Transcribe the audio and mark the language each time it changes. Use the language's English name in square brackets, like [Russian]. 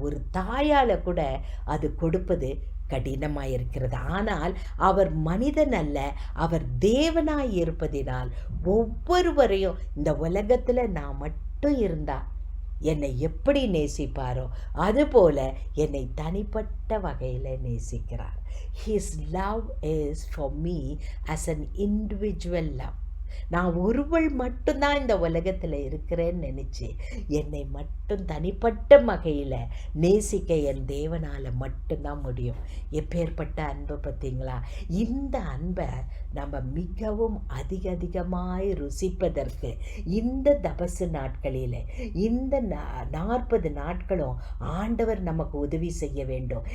[Tamil] ஒரு தாயால் கூட அது கொடுப்பது கடினமாக இருக்கிறது. ஆனால் அவர் மனிதன் அல்ல, அவர் தேவனாய் இருப்பதினால் ஒவ்வொருவரையும் இந்த உலகத்தில் நான் மட்டும் இருந்தா என்னை எப்படி நேசிப்பாரோ அதுபோல என்னை தனிப்பட்ட வகையில் நேசிக்கிறார். [English] His love is for me as an individual love. [Tamil] நான் ஒருவள் மட்டும்தான் இந்த உலகத்தில் இருக்கிறேன்னு நினச்சி என்னை மட்டும் தனிப்பட்ட வகையில் நேசிக்க என் தேவனால் மட்டும்தான் முடியும். எப்பேற்பட்ட அன்பை பார்த்தீங்களா? இந்த அன்பை நம்ம மிகவும் அதிகமாய் ருசிப்பதற்கு இந்த தபசு நாட்களில் இந்த 40 நாட்களும் ஆண்டவர் நமக்கு உதவி செய்ய வேண்டும்.